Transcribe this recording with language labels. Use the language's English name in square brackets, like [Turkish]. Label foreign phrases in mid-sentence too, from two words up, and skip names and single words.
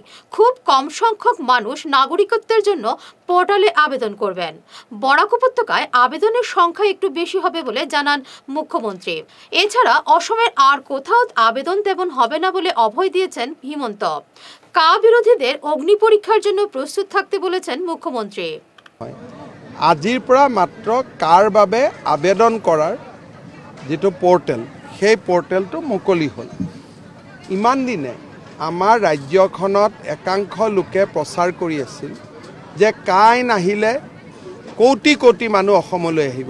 [Bangla] খুব কম সংখ্যক মানুষ নাগরিকত্বের জন্য পোর্টালে আবেদন করবেন। বরাক উপত্যকায় আবেদনের সংখ্যা একটু বেশি হবে বলে জানান মুখ্যমন্ত্রী। এছাড়া অসমের আর কোথাও আবেদন তেমন হবে না বলে অভয় দিয়েছেন হিমন্ত। কা বিরোধীদের অগ্নি পরীক্ষার জন্য প্রস্তুত থাকতে বলেছেন মুখ্যমন্ত্রী। [Assamese] আজিৰ পৰা মাত্ৰ কাৰ বাবে আবেদন কৰাৰ যেটো পোৰ্টেল, সেই পোৰ্টেলটো মুকলি হ'ল। ইমান দিনে আমাৰ ৰাজ্যখনত একাংশ লোকে প্ৰচাৰ কৰি আছিল যে কাই নাহিলে কোটি কোটি মানুহ অসমলৈ আহিব।